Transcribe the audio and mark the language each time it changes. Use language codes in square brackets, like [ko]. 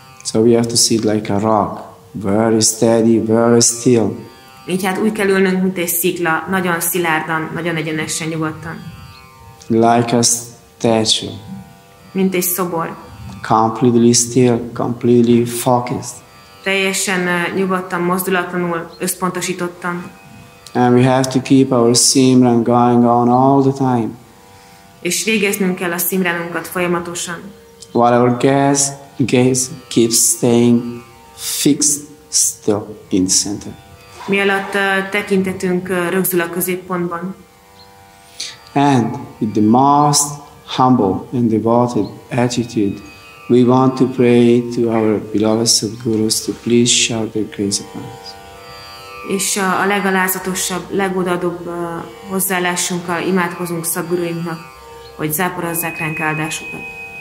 [en] So we have to sit like a rock, very steady, very still. [hu] Így hát úgy kell ülnünk, mint egy szikla, nagyon szilárdan, nagyon egyenesen, nyugodtan. [en] Like a statue. [hu] Mint egy szobor. [en] Completely still, completely focused. [hu] Teljesen nyugodtan, mozdulatlanul, összpontosítottan. [en] And we have to keep our simran going on all the time. [hu] És végeznünk kell a szimránunkat folyamatosan. [en] While our gaze keeps staying fixed still in the center. [hu] Mi alatt tekintetünk rögzül a középpontban. [en] And with the most humble and devoted attitude, we want to pray to our beloved Sadgurus to please shower their grace upon us. [hu] És a legalázatosabb, legodaadóbb hozzáállásunkkal imádkozunk Sadguruinknak, hogy záporozzák ránk áldásukat.